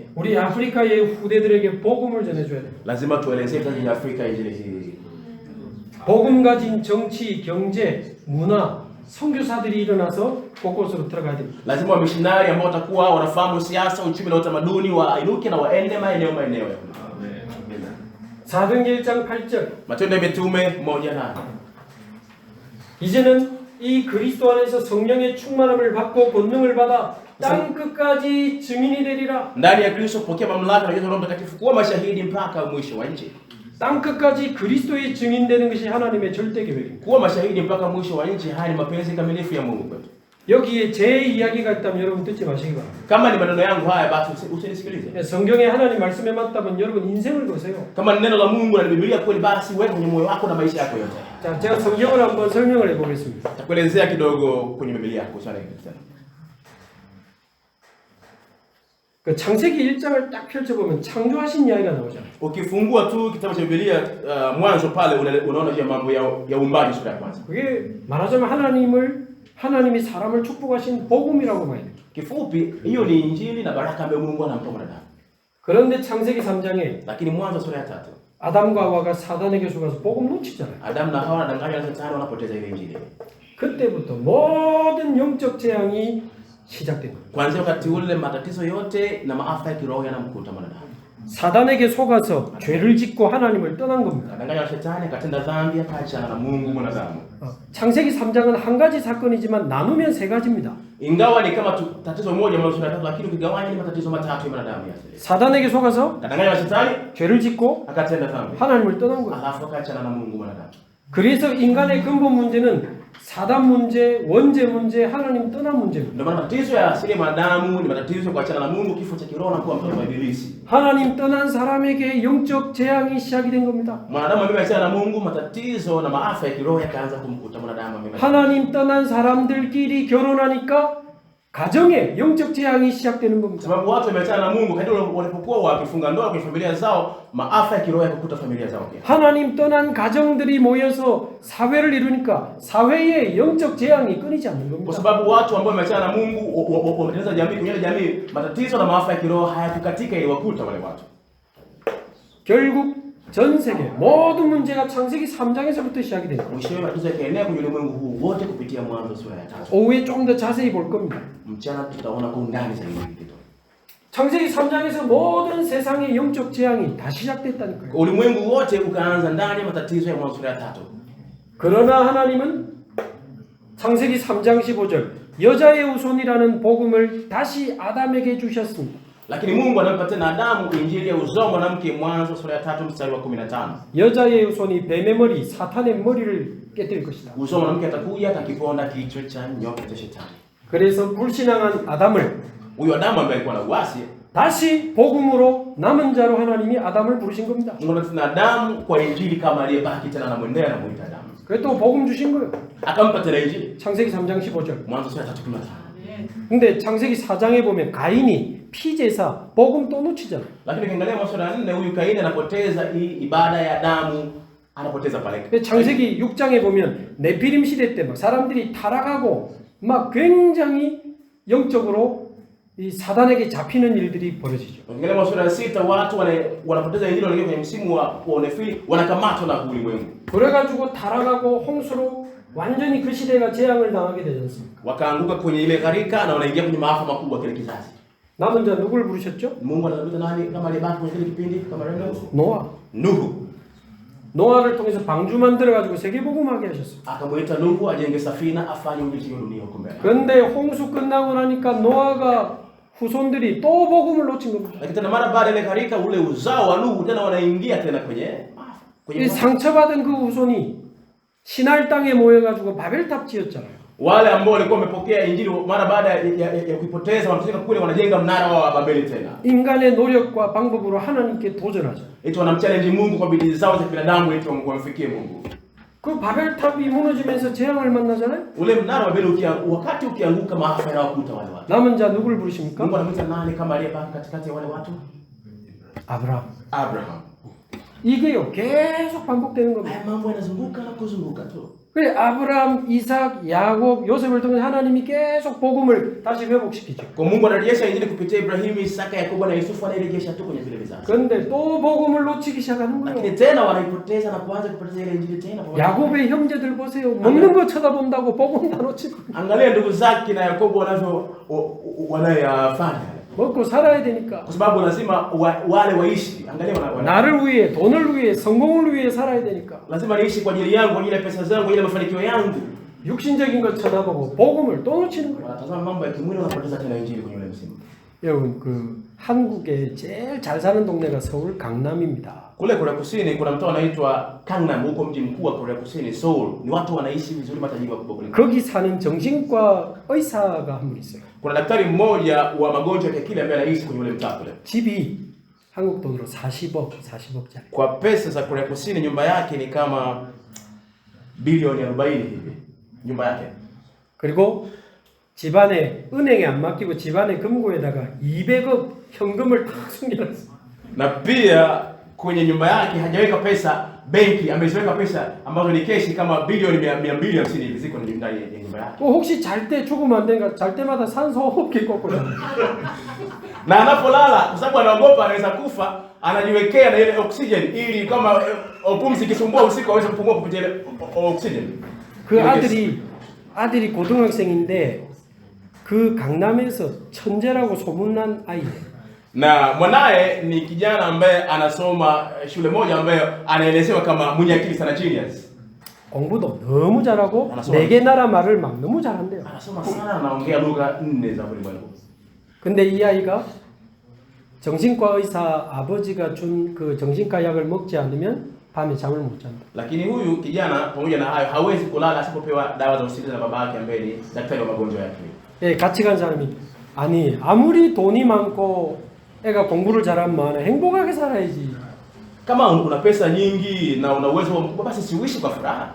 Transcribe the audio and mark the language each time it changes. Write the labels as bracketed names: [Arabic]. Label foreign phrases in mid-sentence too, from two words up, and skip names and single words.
[Korean] 우리 아프리카의 후대들에게 복음을 전해줘야 돼요. [Swahili] Lazima tuelezee kwa Afrika injili hii. [Korean] 복음 가진 정치, 경제, 문화, 선교사들이 일어나서 곳곳으로 들어가야 됩니다. [Swahili] Lazima wamishinari ambao watakuwa wanafahamu siasa, uchumi na utamaduni wainuke na waende maeneo. [Korean] 사도행전 1장 8절. [Swahili] Matendo ya Mitume 1:8. [Korean] 이제는 이 그리스도 안에서 성령의 충만함을 받고 권능을 받아 땅 끝까지 증인이 되리라. [Swahili] Ndani ya Kristo pokea mamlaka na uwezo wa Roho Mtakatifu kuwa mashahidi mpaka mwisho wa nchi. [Korean] 땅 끝까지 그리스도의 증인되는 것이 하나님의 절대 계획입니다. [Swahili] Kuwa mashahidi mpaka mwisho wa nchi, haya ni mapenzi kamilifu ya Mungu kwetu. [Korean] 여기에 제 이야기가 있다면 여러분 듣지 마시기 바랍니다. [Swahili] Kama ni maneno yangu haya basi usinisikilize. [Korean] 성경에 하나님 말씀에 맞다면 여러분 인생을 거세요. [Swahili] Kama ni neno la Mungu na Biblia kweli basi wewe kwenye moyo wako na maisha yako yote. [Korean] 자, 제가 성경을 한번 설명을 해보겠습니다. [Swahili] Takuelezea kidogo kwenye Biblia yako sana hivi. [Korean] 그 창세기 1장을 딱 펼쳐보면 창조하신 이야기가 나오잖아요. [Swahili] Ukifungua tu kitabu cha Biblia mwanzo pale unaona je mambo ya uumbaji sura ya kwanza. [Korean] 그게 말하자면 하나님이 사람을 축복하신 복음이라고 봐야 돼요. [Swahili] Kifupi hiyo ni injili na baraka ambayo Mungu anampa mwanadamu. [Korean] 그런데 창세기 3장에 [Swahili] Lakini mwanzo sura ya 3 [Korean] 아담과 하와가 사단에게 속아서 복음 놓치잖아요. [Swahili] Adamu na Hawa wanadanganywa na Shetani wanapoteza ile injili. [Korean] 그때부터 모든 영적 재앙이 시작된 거예요. [Swahili] Kuanzia wakati ule matatizo yote na maafa ya kiroho yanamkuta mwanadamu. [Korean] 사단에게 속아서 죄를 짓고 하나님을 떠난 겁니다. [Swahili] Kadanganywa na Shetani akatenda dhambi akaachana na Mungu mwanadamu. [Korean] 창세기 3장은 한 가지 사건이지만 나누면 세 가지입니다. [Swahili] Ingawa ni kama tatizo moja mwanzo sura ya 3 lakini ukigawanya ni matatizo matatu ya mwanadamu yale. [Korean] 사단에게 속아서 [Swahili] Kadanganywa na Shetani [Korean] 죄를 짓고 [Swahili] akatenda dhambi. [Korean] 하나님을 떠난 거예요. [Swahili] Alafu akaachana na Mungu mwanadamu. [Korean] 그래서 인간의 근본 문제는 사단 문제, 원죄 문제, 하나님 떠난 문제입니다. [Swahili] Ndio maana matatizo ya asili ya mwanadamu ni matatizo ya kuachana na Mungu, kifo cha kiroho na kuwa mtoto wa ibilisi. [Korean] 하나님 떠난 사람에게 영적 재앙이 시작이 된 겁니다. [Swahili] Mwanadamu ameachana na Mungu, matatizo na maafa ya kiroho yakaanza kumkuta mwanadamu. [Korean] 하나님 떠난 사람들끼리 결혼하니까 가정에 영적 재앙이 시작되는 겁니다. [Swahili] Sababu watu wameachana na Mungu, kadri walipokuwa wakifunga ndoa kwenye familia zao, maafa ya kiroho yakakuta familia zao pia. [Korean] 하나님 떠난 가정들이 모여서 사회를 이루니까 사회에 영적 재앙이 끊이지 않는 [Swahili] Kwa [Korean] 겁니다. [Swahili] sababu watu ambao wameachana na Mungu wametengeneza jamii, kwenye jamii matatizo na maafa ya kiroho hayakukatika iliwakuta wale watu. [Korean] 결국 전 세계 모든 문제가 창세기 3장에서부터 시작이 됩니다. [Swahili] Mwishowe matatizo yakaenea kwenye ulimwengu huu wote kupitia Mwanzo sura ya 3. [Korean] 오후에 좀 더 자세히 볼 겁니다. [Swahili] Mchana tutaona kwa undani zaidi kitu. [Korean] 창세기 3장에서 모든 세상의 영적 재앙이 다 시작됐다니까요. [Swahili] Ulimwengu wote ukaanza ndani ya matatizo ya Mwanzo sura ya 3. [Korean] 그러나 하나님은 창세기 3장 15절 여자의 후손이라는 복음을 다시 아담에게 주셨습니다. [Swahili] Lakini Mungu anampa tena Adamu injili ya uzao mwanamke, Mwanzo sura ya 3 mstari wa 15. [Korean] 여자의 후손이 뱀의 머리, 사탄의 머리를 깨뜨릴 것이다. [Swahili] Uzao mwanamke atakuja atakiponda kichwa cha nyoka cha Shetani. [Korean] 그래서 불신앙한 아담을 [Swahili] Huyo Adamu ambaye alikuwa na uasi, [Korean] 다시 복음으로 남은 자로 하나님이 아담을 부르신 겁니다. [Swahili] Mungu anatuna Adamu kwa injili kama aliyebaki tena anamwendea anamuita Adamu. [Korean] 그래 또 복음 주신 거예요. [Swahili] Akampa tena injili. [Korean] 창세기 3장 15절. [Swahili] Mwanzo sura ya 3:15. [Korean] 근데 창세기 4장에 보면 가인이 피제사 복음 또 놓치잖아요. [Swahili] Lakini ukiangalia Mwanzo sura ya 4 huyu Kaini anapoteza hii ibada ya damu, anapoteza pale. [Korean] 창세기 6장에 보면 네피림 시대 때 막 사람들이 타락하고 막 굉장히 영적으로 이 사단에게 잡히는 일들이 벌어지죠. [Swahili] Ukiangalia sura ya 6 watu wanapoteza injili wanaingia kwenye msimu wa Nefili wanakamatwa na ulimwengu. [Korean] 그래가지고 타락하고 홍수로 완전히 그 시대가 재앙을 당하게 되지 않습니까? [Swahili] Wakaanguka kwenye ile gharika na wanaingia kwenye maafa makubwa kile kizazi. [Korean] 남은 자 누굴 부르셨죠? [Swahili] Mungu anamuita nani kama alibaki kwenye kile kipindi kama Nuhu? [Korean] 노아. [Swahili] Nuhu. [Korean] 노아를 통해서 방주 만들어가지고 세계복음하게 하셨어요. [Swahili] Akamuita Nuhu ajenge safina afanye umiliki wa dunia huko mbele. [Korean] 그런데 홍수 끝나고 나니까 노아가 후손들이 또 복음을 놓친 겁니다. [Swahili] Lakini tena mara baada ile gharika ule uzao wa Nuhu tena wanaingia tena kwenye [Korean] 이 상처받은 그 후손이 신할 땅에 모여가지고 바벨탑 지었잖아요. [Swahili] wale ambao walikuwa wamepokea injili mara baada ya kuipoteza wanatoka kule wanajenga mnara wa Babeli tena. [Korean] 인간의 노력과 방법으로 하나님께 도전하죠. [Swahili] Eti wanamchallenge Mungu kwa bidii zao za binadamu eti wamfikie Mungu. [Korean] 그 바벨탑이 무너지면서 재앙을 만나잖아요. [Swahili] Ule mnara wa Babeli wakati ukianguka maafa yanawakuta wale watu. [Korean] 남은 자 누굴 부르십니까? [Swahili] Mungu anamwita nani kama aliyebaki katikati ya wale watu? Abraham. [Korean] 이게요 계속 반복되는 겁니다. [Swahili] Haya mambo yanazunguka na kuzunguka tu. [Korean] 그래 아브라함, 이삭, 야곱, 요셉을 통해 하나님이 계속 복음을 다시 회복시키죠. [Swahili] Kwa Mungu anarejesha injili kupitia Ibrahimu, Isaka, Yakobo na Yusufu anarejesha tu kwenye vile vizazi. [Korean] 그런데 또 복음을 놓치기 시작하는 [Swahili] Lakini [Korean] 거예요. [Swahili] tena wanaipoteza na kuanza kupoteza ile injili tena. [Korean] 야곱의 형제들 보세요. 먹는 거 쳐다본다고 복음 다 놓치고. [Swahili] Angalia ndugu zake na Yakobo wanayofanya. [Korean] 먹고 살아야 되니까. [Swahili] Kwa sababu lazima wale waishi. Angalia [Korean] 나를 위해, 돈을 위해, 성공을 위해 살아야 되니까. [Swahili] lazima niishi kwa ajili yangu, kwa ajili ya pesa zangu, kwa ajili ya mafanikio yangu. [Korean] 육신적인 것 쳐다보고 복음을 또 놓치는 거예요. [Swahili] Wanatazama mambo ya kimwili wanapoteza tena injili kwenye ule msimu. [Korean] 여러분 그 한국에 제일 잘 사는 동네가 서울 강남입니다. [Swahili] Kule Korea Kusini kuna mtaa unaitwa Gangnam, huko mji mkuu wa Korea Kusini, Seoul. Ni watu wanaishi vizuri, matajiri wakubwa kule. [Korean] 거기 사는 정신과 의사가 한 분 있어요. [Swahili] Kuna daktari mmoja wa magonjwa ya akili ambaye anaishi kwenye ule mtaa kule. [Korean] 집이 한국 돈으로 40억짜리. [Swahili] Kwa pesa za Korea Kusini nyumba yake ni kama bilioni 40 hivi. Nyumba yake. [Korean] 그리고 집안에 은행에 안 맡기고 집안에 금고에다가 200억 현금을 탁 숨겨놨어요. [Swahili] Na pia kwenye nyumba yake hajaweka pesa benki, ameziweka pesa ambazo ni keshi kama bilioni 250 hivi ziko ndani ya nyumba yake. [Korean] 혹시 잘 때 죽으면 안 되니까 잘 때마다 산소호흡기 꽂고 자요. [Swahili] Na anapolala kwa sababu anaogopa anaweza kufa, anajiwekea na ile oxygen ili kama pumzi ikisumbua usiku aweze kupumua kupitia ile oxygen. [Korean] 그 아들이 고등학생인데 그 강남에서 천재라고 소문난 아이예요. [Swahili] Na mwanae ni kijana ambaye anasoma shule moja ambayo anaelezewa kama mwenye akili sana, genius. [Korean] 공부도 너무 잘하고 네 개 나라 말을 막 너무 잘한대요. [Swahili] Anasoma sana, anaongea lugha 4 za ulimwengu. [Korean] 근데 이 아이가 정신과 의사 아버지가 준 그 정신과 약을 먹지 않으면 밤에 잠을 못 잔다. [Swahili] Lakini huyu kijana pamoja na hayo hawezi kulala asipopewa dawa za usingizi na babake ambaye ni daktari wa magonjwa ya akili. [Korean] 예, 같이 간 사람이 아니 아무리 돈이 많고 애가 공부를 잘하면 행복하게 살아야지. [Swahili] Kama una pesa nyingi na una uwezo basi siuishi kwa furaha.